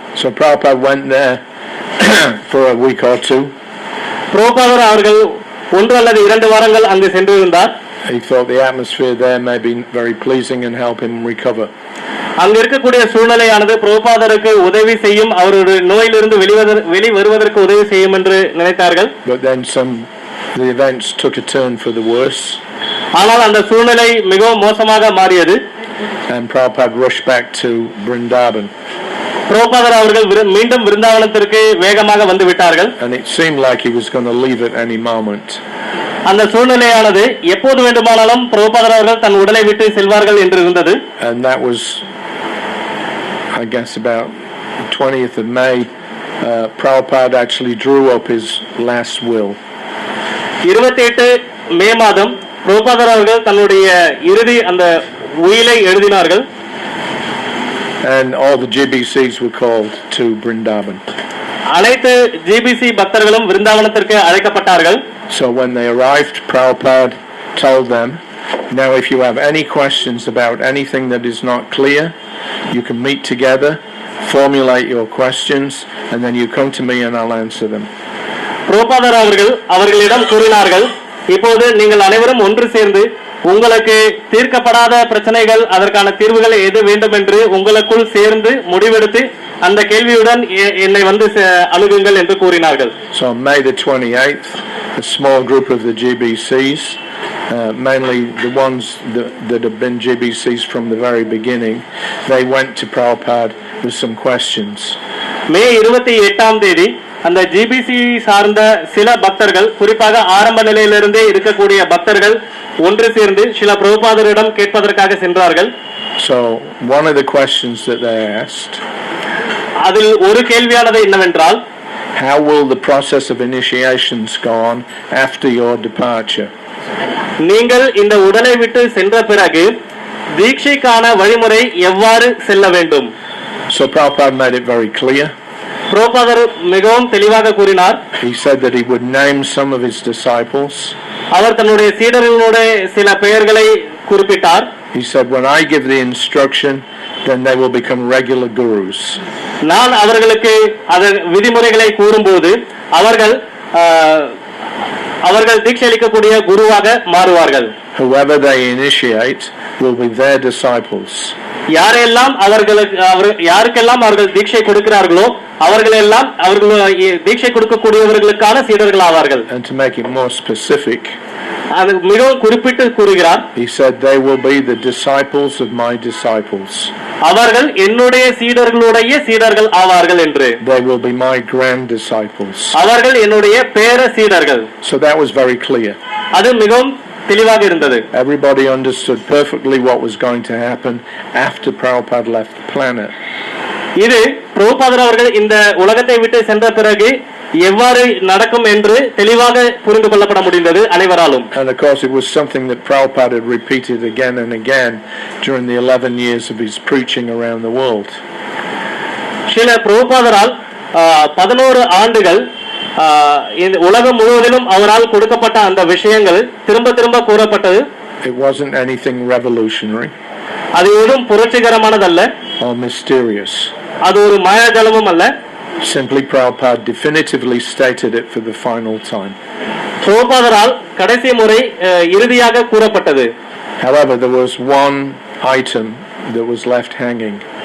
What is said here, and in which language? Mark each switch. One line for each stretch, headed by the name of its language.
English: So Prabhupada went there for a week or two.
Tamil: பிரபுபாதர் அவர்கள் 1 அல்லது 2 வாரங்கள் அங்கு சென்றிருந்தார்.
English: He thought the atmosphere there may be very pleasing and help him recover.
Tamil: அங்க இருக்கக்கூடிய சூழ்நிலையானது பிரபுபாதருக்கு உதவி செய்யும், அவருடைய நோயிலிருந்து வெளிவருவதற்கு உதவி செய்யும் என்று நினைத்தார்கள்.
English: But then the events took a turn for the worse.
Tamil: ஆனால் அந்த சூழ்நிலை மிகவும் மோசமாக மாறியது.
English: And Prabhupada rushed back to Vrindavan.
Tamil: பிரபுபாதர் அவர்கள் மீண்டும் விருந்தாவனத்திற்கு வேகமாக வந்து விட்டார்கள்.
English: And it seemed like he was going to leave at any moment.
Tamil: அந்த சூழ்நிலையானது எப்போது வேண்டுமானாலும் பிரபுபாதர் அவர்கள் தன் உடலை விட்டு செல்வார்கள் என்று இருந்தது.
English: And that was, I guess, about 20th of May. Prabhupada actually drew up his last will.
Tamil: 28 மே மாதம் பிரபுபாதர் அவர்கள் தன்னுடைய இறுதி அந்த உயிலை எழுதினார்கள்.
English: And all the GBCs were called to Vrindavan.
Tamil: அனைத்து GBC பக்தர்களும் விருந்தாவனத்திற்கு அழைக்கப்பட்டார்கள்.
English: So when they arrived, Prabhupada told them, now if you have any questions about anything that is not clear, you can meet together, formulate your questions, and then you come to me and I'll answer them.
Tamil: பிரபுபாதர் அவர்களிடம் கூறினார்கள், இப்போது நீங்கள் அனைவரும் ஒன்று சேர்ந்து உங்களுக்கு தீர்க்கப்படாத பிரச்சனைகள், அதற்கான தீர்வுகள் எது வேண்டும் என்று உங்களுக்குள் சேர்ந்து முடிவெடுத்து அந்த கேள்வியுடன் என்னை வந்து அணுகுங்கள் என்று கூறினார்கள்.
English: So on May the 28th, a small group of the GBCs, mainly the ones that have been GBCs from the very beginning, they went to Prabhupada with some questions.
Tamil: மே 28ஆம் தேதி அந்த GBC சார்ந்த சில பக்தர்கள், குறிப்பாக ஆரம்ப நிலையிலிருந்தே இருக்கக்கூடிய பக்தர்கள் ஒன்று சேர்ந்து ஸ்ரீல பிரபுபாதரிடம் கேட்பதற்காக சென்றார்கள்.
English: So one of the questions that they asked,
Tamil: அதில் ஒரு கேள்வியானது என்னவென்றால்,
English: how will the process of initiations go on after your departure?
Tamil: நீங்கள் இந்த உடலை விட்டு சென்ற பிறகு தீட்சைக்கான வழிமுறை எவ்வாறு செல்ல வேண்டும்?
English: So Prabhupada made it very clear.
Tamil: பிரபுபாதர் மிகவும் தெளிவாக கூறினார்.
English: He said that he would name some of his disciples.
Tamil: அவர் தன்னுடைய சீடர்களுடைய சில பெயர்களை குறிப்பிட்டார்.
English: He said, when I give the instruction, then they will become regular gurus.
Tamil: நான் அவர்களுக்கு அதன் விதிமுறைகளை கூறும்போது அவர்கள் தீட்சை அளிக்கக்கூடிய குருவாக மாறுவார்கள்.
English: Whoever they initiate will be their disciples.
Tamil: யாருக்கெல்லாம் அவர்கள் தீட்சை கொடுக்கிறார்களோ அவர்கள் தீட்சை கொடுக்கக்கூடியவர்களுக்கான சீடர்கள் ஆவார்கள்.
English: And to make it more specific,
Tamil: அது மிகவும் குறிப்பிட்டு கூறுகிறார்.
English: he said they will be the disciples of my disciples.
Tamil: அவர்கள் என்னுடைய சீடர்களுடைய சீடர்கள் ஆவார்கள் என்று.
English: They will be my grand disciples.
Tamil: அவர்கள் என்னுடைய பேர சீடர்கள்.
English: So that was very clear.
Tamil: அது மிகவும் தெளிவாக இருந்தது.
English: Everybody understood perfectly what was going to happen after Prabhupada left the planet.
Tamil: இது பிரபுபாதர் அவர்கள் இந்த உலகத்தை விட்டு சென்ற பிறகு எவ்வாறு நடக்கும் என்று தெளிவாக புரிந்து கொள்ளப்பட முடிந்தது அனைவராலும்.
English: And of course it was something that Prabhupada had repeated again and again during the 11 years of his preaching around the world.
Tamil: Srila பிரபுபாதரால் 11 ஆண்டுகள் இந்த உலகம் முழுவதிலும் அவரால் கொடுக்கப்பட்ட அந்த விஷயங்கள் திரும்ப திரும்ப கூறப்பட்டது.
English: It wasn't anything revolutionary.
Tamil: அது ஏதும் புரட்சிகரமானதல்ல.
English: Or mysterious.
Tamil: அது ஒரு மாயாஜாலமும் அல்ல.
English: Simply Prabhupada definitively stated it for the final time.
Tamil: பிரபுபாதரால் கடைசி முறை இறுதியாக கூறப்பட்டது.
English: However, there was one item that was left hanging.